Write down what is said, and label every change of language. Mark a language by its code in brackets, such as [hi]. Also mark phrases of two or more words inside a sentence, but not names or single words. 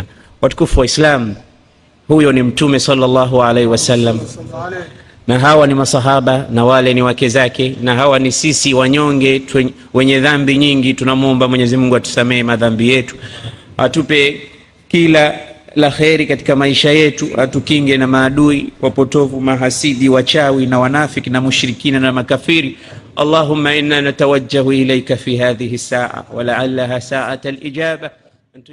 [sw] Watukufu wa Islam, huyo ni Mtume [ar] صلى الله عليه وسلم, [sw] na hawa ni masahaba, na wale ni wake zake, na hawa ni sisi wanyonge wenye dhambi nyingi. Tunamuomba Mwenyezi Mungu atusamee madhambi yetu, atupe kila la kheri katika maisha yetu, atukinge na maadui wapotovu, mahasidi, wachawi na wanafiki na mushrikina na makafiri. [ar] اللهم إنا نتوجه إليك في هذه الساعة ولعلها ساعة الإجابة.